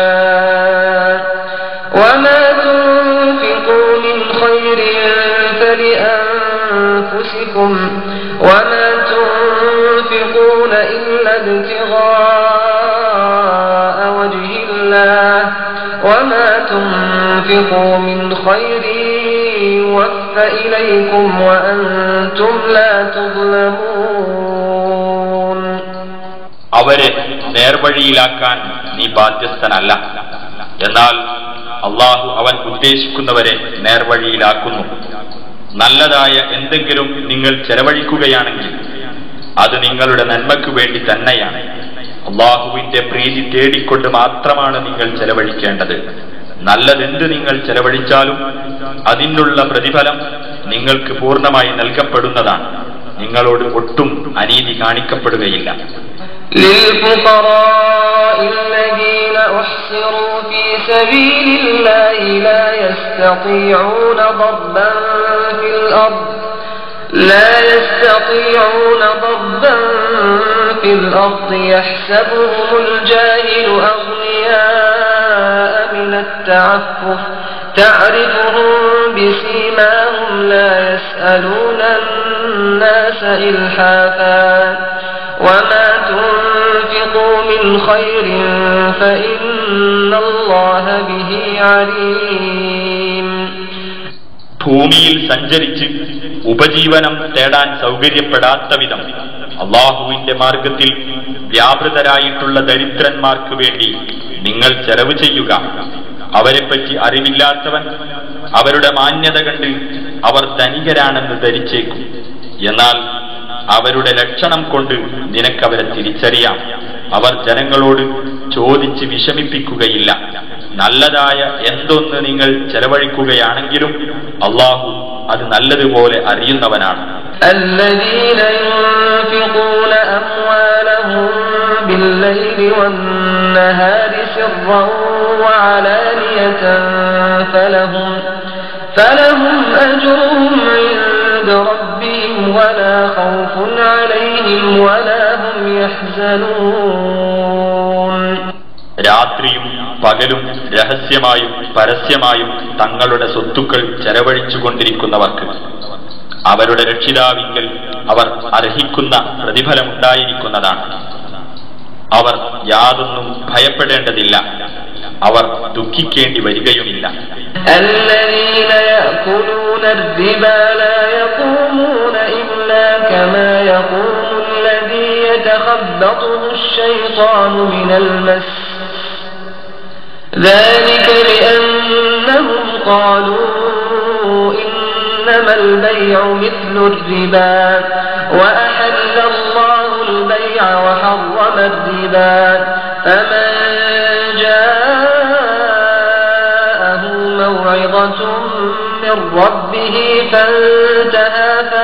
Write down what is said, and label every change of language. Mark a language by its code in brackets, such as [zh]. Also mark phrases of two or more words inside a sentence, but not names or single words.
[ar] وما تنفقوا من خير فلأنفسكم وما تنفقون إلا ابتغاء وجه الله وما تنفقوا من خير يوفى إليكم وأنتم لا تظلمون. [ml] അവരെ നേർവഴിയിലാക്കാൻ നീ ബാധ്യസ്ഥനല്ല. എന്നാൽ അല്ലാഹു അവൻ ഉദ്ദേശിക്കുന്നവരെ നേർവഴിയിലാക്കുന്നു. നല്ലതായ എന്തെങ്കിലും നിങ്ങൾ ചെലവഴിക്കുകയാണെങ്കിൽ അത് നിങ്ങളുടെ നന്മയ്ക്കു വേണ്ടി തന്നെയാണ്. അല്ലാഹുവിന്റെ പ്രീതി തേടിക്കൊണ്ട് മാത്രമാണ് നിങ്ങൾ ചെലവഴിക്കേണ്ടത്. നല്ലതെന്ത് നിങ്ങൾ ചെലവഴിച്ചാലും അതിനുള്ള പ്രതിഫലം നിങ്ങൾക്ക് പൂർണ്ണമായി നൽകപ്പെടുന്നതാണ്. നിങ്ങളോട് ഒട്ടും അനീതി കാണിക്കപ്പെടുകയില്ല. [ar] للفقراء الذين أحصروا في سبيل الله لا يستطيعون ضربا في الأرض يحسبهم الجاهل أغنياء من التعفف تعرفهم بسيماهم لا يسألون الناس إلحافا وما تنفقوا من خير فإن الله به عليم. [ml] ഭൂമിയിൽ സഞ്ചരിച്ച് ഉപജീവനം തേടാൻ സൗകര്യപ്പെടാത്ത വിധം അള്ളാഹുവിന്റെ മാർഗത്തിൽ വ്യാപൃതരായിട്ടുള്ള ദരിദ്രന്മാർക്ക് വേണ്ടി നിങ്ങൾ ചെലവ് ചെയ്യുക. അവരെപ്പറ്റി അറിവില്ലാത്തവൻ അവരുടെ മാന്യത കണ്ട് അവർ ധനികരാണെന്ന് ധരിച്ചേക്കും. എന്നാൽ അവരുടെ ലക്ഷണം കൊണ്ട് നിനക്കവരെ തിരിച്ചറിയാം. അവർ ജനങ്ങളോട് ചോദിച്ച് വിഷമിപ്പിക്കുകയില്ല. നല്ലതായ എന്തൊന്ന് നിങ്ങൾ ചെലവഴിക്കുകയാണെങ്കിലും അള്ളാഹു അത് നല്ലതുപോലെ അറിയുന്നവനാണ്. [ar] الذين ينفقون أموالهم بالليل والنهار سرا وعلانية فلهم أجرهم عند ربهم ولا خوف عليهم ولا هم يحزنون. [ml] രാത്രിയും പകലും രഹസ്യമായും പരസ്യമായും തങ്ങളുടെ സ്വത്തുക്കൾ ചെലവഴിച്ചുകൊണ്ടിരിക്കുന്നവർക്ക് അവരുടെ രക്ഷിതാവിങ്കൽ അവർ അർഹിക്കുന്ന പ്രതിഫലമുണ്ടായിരിക്കുന്നതാണ്. അവർ യാതൊന്നും ഭയപ്പെടേണ്ടതില്ല, അവർ ദുഃഖിക്കേണ്ടി വരികയുമില്ല. [ar] الذين يأكلون الربا لا يقومون إلا كما يقوم الذي يتخبطه الشيطان من المس ذلك بأنهم قالوا إنما البيع مثل الربا وأحل الله البيع وحرم الربا فمن جاءه موعظة من ربه فانتهى